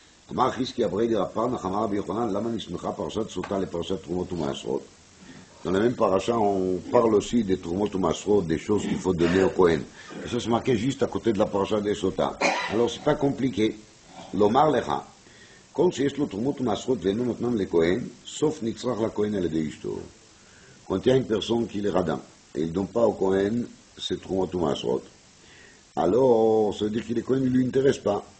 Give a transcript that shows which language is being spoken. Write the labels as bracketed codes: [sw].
[he] אמר חזקיה בריידי רפ"ן, אמר רבי יוחנן, למה נסמכה פרשת סוטה לפרשת תרומות ומעשרות? [fr] Dans la même paracha, on parle aussi des Trumot ou Masrot, des choses qu'il faut donner au Kohen. Et ça, c'est marqué juste à côté de la paracha des Sota. Alors, c'est pas compliqué. [he] L'Omar Lecha. כל שיש לו תרומות ומעשרות ואינו נותנן לכהן, סוף נצרך לכהן על ידי אשתו. [fr] Quand il y a une personne qui est radin, et il ne donne pas au Kohen ses Trumot ou Masrot, alors, ça veut dire que le Kohen ne lui intéresse pas.